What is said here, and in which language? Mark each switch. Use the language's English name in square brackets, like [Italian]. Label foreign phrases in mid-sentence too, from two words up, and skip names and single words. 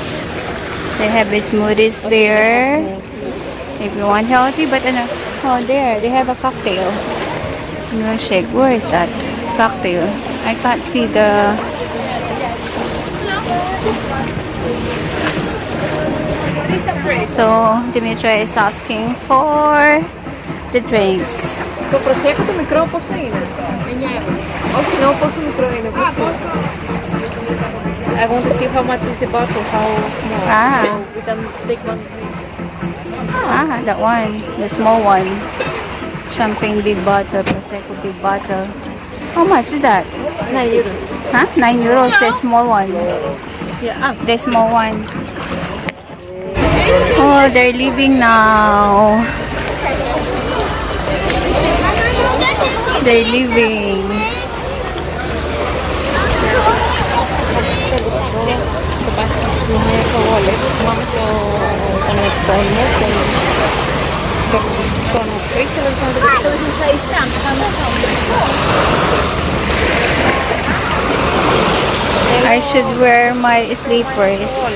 [English] They have smoothies there. If you want healthy, but oh, there they have a cocktail. Milkshake. Where is that cocktail? I can't see the. So Dimitra is asking for the drinks. [Greek] Το προσέχω το μικρό πόσο είναι. 9 ευρώ. Όχι, no, πόσο μικρό είναι. [English] I want to see how much is the bottle, how small. Ah. So we can take one drink. That one, the small one. Champagne big bottle, Prosecco big bottle. How much is that? 9 euros. Huh? 9 euros, the small one. Yeah. The small one. Oh, they're leaving now. They're leaving. [Greek] Το πας στο wallet, μόνο το ανεπτόνιο, το αναπτύσσει, τέλος πάντων. [English] I should wear my sleepers.